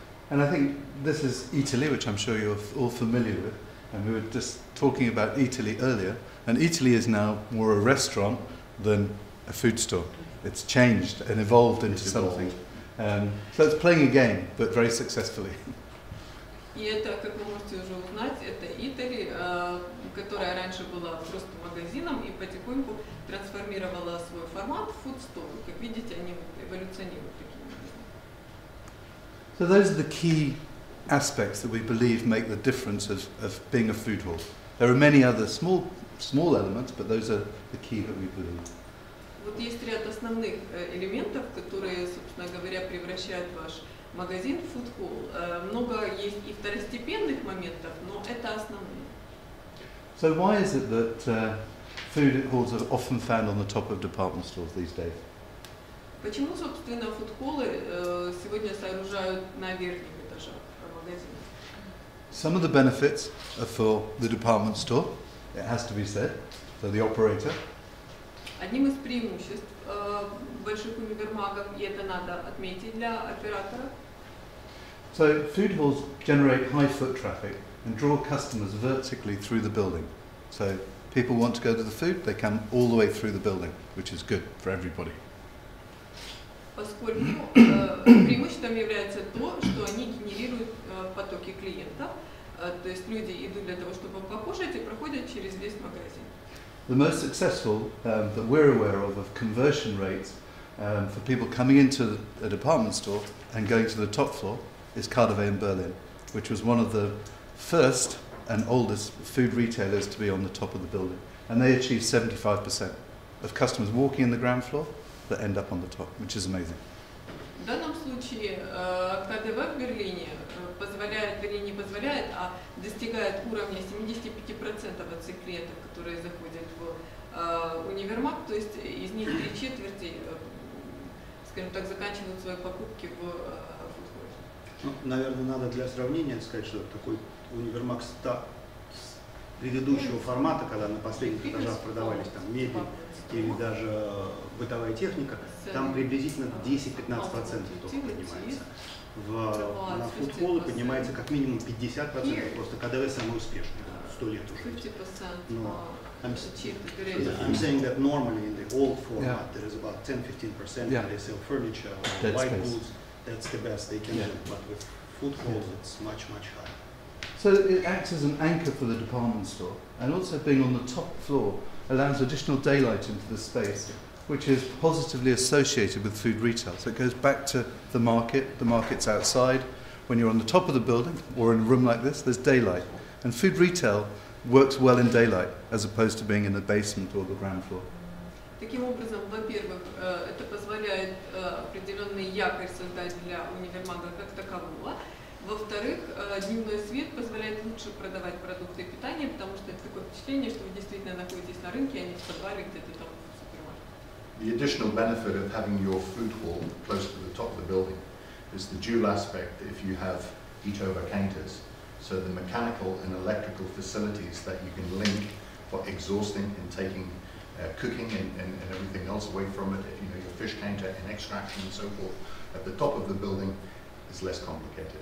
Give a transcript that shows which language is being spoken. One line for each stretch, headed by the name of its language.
English: And I think this is Italy, which I'm sure you're all familiar with, and we were just talking about Italy earlier, and Italy is now more a restaurant than a food store. It's changed and evolved into something. So it's playing a game, but very successfully.
Russian: И это, как вы можете уже узнать, это Italy, которая раньше была просто магазином и потихоньку трансформировала свой формат в food store. Как видите, они эволюционируют таким образом.
English: So those are the key aspects that we believe make the difference of being a food hall. There are many other small elements, but those are the key that we believe.
Russian: Вот есть ряд основных элементов, которые, собственно говоря, превращают ваш магазин в food hall. Много есть и второстепенных моментов, но это основные.
English: So why is it that food halls are often found on the top of department stores these days?
Russian: Почему, собственно, фуд-холлы сегодня сооружают на верхних этажах магазинов?
English: Some of the benefits are for the department store, it has to be said, so the operator.
Russian: Одним из преимуществ больших универмагов, и это надо отметить для оператора.
English: So food halls generate high foot traffic and draw customers vertically through the building. So people want to go to the food, they come all the way through the building, which is good for everybody.
Russian: Поскольку преимуществом является то, что они генерируют потоки клиентов, то есть люди идут для того, чтобы покушать, и проходят через весь магазин.
English: The most successful that we're aware of conversion rates for people coming into a department store and going to the top floor is Cardiff in Berlin, which was one of the first and oldest food retailers to be on the top of the building. And they achieved 75% of customers walking in the ground floor that end up on the top, which is amazing.
Russian: В данном случае КДВ в Берлине позволяет, вернее не позволяет, а достигает уровня 75% от всех клиентов, которые заходят в универмаг, то есть из них 3/4, скажем так, заканчивают свои покупки в фудхолле. Ну, наверное, надо для сравнения сказать, что такой универмаг предыдущего формата, когда на последних этажах продавались там мебель или даже бытовая техника, там приблизительно 10-15% только поднимается. На фудхоллы поднимается как минимум 50%, просто КДВ самый успешный, 100 лет уже. Но
English: I'm saying that normally in the old format there is about 10-15% when they sell furniture or white goods. That's the best they can do, but with food halls it's much higher. So it acts as an anchor for the department store, and also being on the top floor allows additional daylight into the space, which is positively associated with food retail. So it goes back to the market's outside. When you're on the top of the building or in a room like this, there's daylight. And food retail works well in daylight as opposed to being in the basement or the ground floor.
Russian: Таким образом, во-первых, это позволяет определенный якорь создать для универмага как такового. Во-вторых, дневной свет позволяет лучше продавать продукты питания, потому что это такое впечатление, что вы действительно находитесь на рынке, а не в подвале где-то там в супермаркете.
English: The additional benefit of having your food hall close to the top of the building is the dual aspect if you have eat-over counters. So the mechanical and electrical facilities that you can link for exhausting and taking cooking and everything else away from it, if you know your fish counter and extraction and so forth, at the top of the building is less complicated.